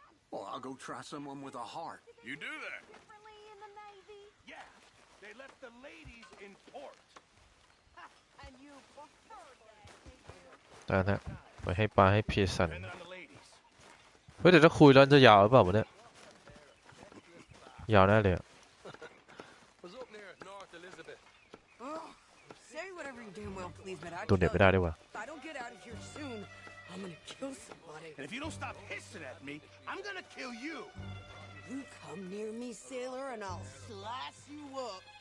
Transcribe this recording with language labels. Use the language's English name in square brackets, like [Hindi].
[English] Well, I'll go try someone with a heart. You do that. Differently in the Navy. Yeah, they left the ladies in port. And you prefer that, did you? [Thai] ได้นะไปให้ปลาให้พีสัน [English] And on the ladies. [Thai] เฮ้ยแต่ถ้าคุยแล้วจะยาวหรือเปล่าวะเนี่ยยาวแน่เลยอะ [English] Was up near North Elizabeth. Oh, say whatever you damn well please, but I [Thai] ตัวเน็ตไม่ได้ด้วยวะ [English] if I don't get out of here soon, I'm gonna kill somebody. And if you don't stop hissing at me, I'm gonna kill you. You come near me, sailor, and I'll slice you up.